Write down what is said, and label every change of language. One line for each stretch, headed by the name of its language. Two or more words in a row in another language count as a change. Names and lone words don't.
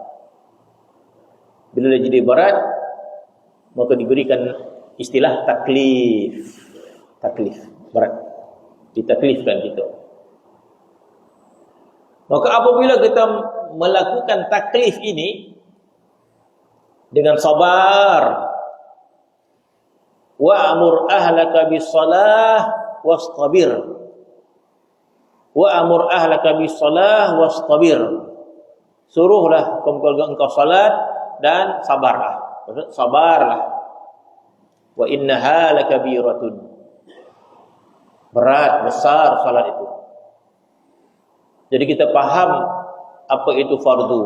Malay: Bila dia jadi berat, maka diberikan istilah taklif. Taklif, berat. Ditaklifkan kita. Maka apabila kita melakukan taklif ini dengan sabar,
Arabic: وأمر أهلك بالصلاة واصطبر. وأمر أهلك بالصلاة واصطبر.
Malay: Suruhlah keluarga engkau salat dan sabarlah. Maksud sabarlah.
Arabic: وإنها لكبيرة.
Malay: Berat, besar salat itu. Jadi kita faham apa itu fardu.